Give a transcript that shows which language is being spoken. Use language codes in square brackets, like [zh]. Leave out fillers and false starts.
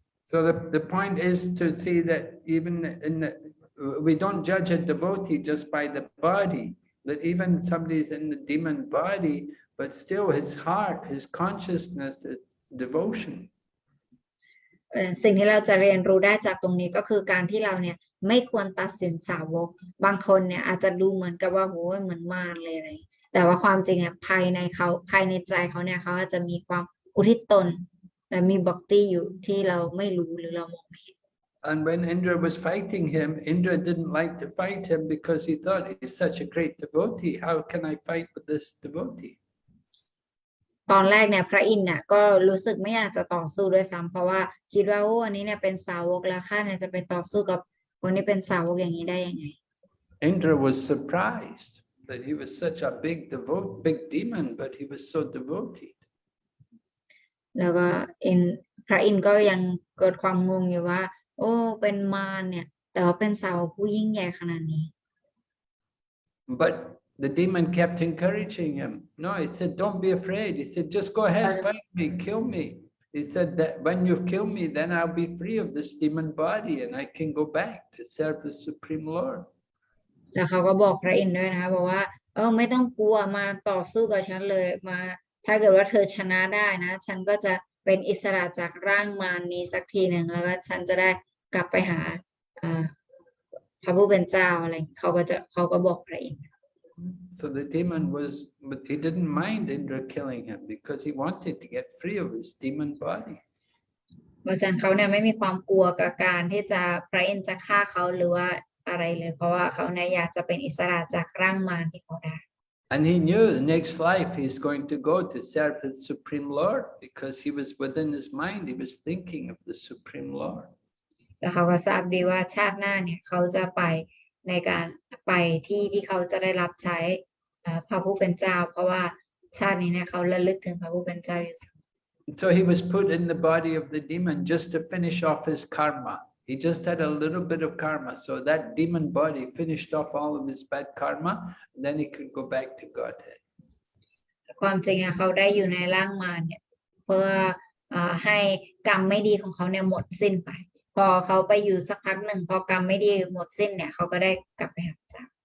[en] So the point is to see that even we don't judge a devotee just by the body, that even somebody's in the demon body, but still his heart, his consciousness is devotion. [th] สิ่งที่เราจะเรียนรู้ได้จากตรงนี้ก็คือการที่เราเนี่ยไม่ควรตัดสินสาวกบางคนเนี่ยอาจจะดูเหมือนกับว่าโหเหมือนมารเลยอะไรแต่ว่าความจริงอ่ะภายในใจเขาเนี่ยเขาอาจจะมีความอุทิศตนและมีบัคตี้อยู่ที่เราไม่รู้หรือเรามองไม่เห็น [en] And when Indra was fighting him, Indra didn't like to fight him because he thought he's such a great devotee. How can I fight with this devotee? [th] ตอนแรกเนี่ยพระอินทร์เนี่ยก็รู้สึกไม่อยากจะต่อสู้ด้วยซ้ำเพราะว่าคิดว่าโอ้อันนี้เนี่ยเป็นสาวกแล้วข้าเนี่ยจะไปต่อสู้กับคนที่เป็นสาวกอย่างนี้ได้ยังไง [en] Indra was surprised that he was such a big demon, but he was so devoted. [th] แล้วก็พระอินทร์ก็ยังเกิดความงงอยู่ว่าโอ้เป็นมารเนี่ยแต่ว่าเป็นสาวกผู้ยิ่งใหญ่ขนาดนี้ [en] But the demon kept encouraging him. No, he said, don't be afraid. He said, just go ahead, fight me, kill me. He said that when you kill me, then I'll be free of this demon body and I can go back to serve the Supreme Lord. [th] แล้วเขาก็บอกพระอินทร์ด้วยนะคะบอกว่าไม่ต้องกลัวมาต่อสู้กับฉันเลยมาถ้าเกิดว่าเธอชนะได้นะฉันก็จะเป็นอิสระจากร่างมารนี้สักทีหนึ่งแล้วก็ฉันจะได้กลับไปหาพระผู้เป็นเจ้าอะไรเขาก็บอกพระอินทร์ [en] So the demon but he didn't mind Indra killing him because he wanted to get free of his demon body. [th] เพราะฉะนั้นเขาเนี่ยไม่มีความกลัวกับการที่จะพระอินทร์จะฆ่าเขาหรือว่าอะไรเลยเพราะว่าเขาเนี่ยอยากจะเป็นอิสระจากร่างมารที่เขาได้ [en] And he knew the next life he's going to go to serve the Supreme Lord because he was within his mind, he was thinking of the Supreme Lord. [th] แล้วเขาก็ทราบดีว่าชาติหน้าเนี่ยเขาจะไปในการไปที่เขาจะได้รับใช้พระผู้เป็นเจ้าเพราะว่าชาตินี้เนี่ยเขาระลึกถึงพระผู้เป็นเจ้าอยู่ [en] So he was put in the body of the demon just to finish off his karma. He just had a little bit of karma. So that demon body finished off all of his bad karma, and then he could go back to Godhead. [th] ความจริงอะเขาได้อยู่ในร่างมารเนี่ยเพื่อให้กรรมไม่ดีของเขาเนี่ยหมดสิ้นไป พอเขาไปอยู่สักพักหนึ่งพอกรรมไม่ดีหมดสิ้นเนี่ยเขาก็ได้กลับไปหาพระเจ้า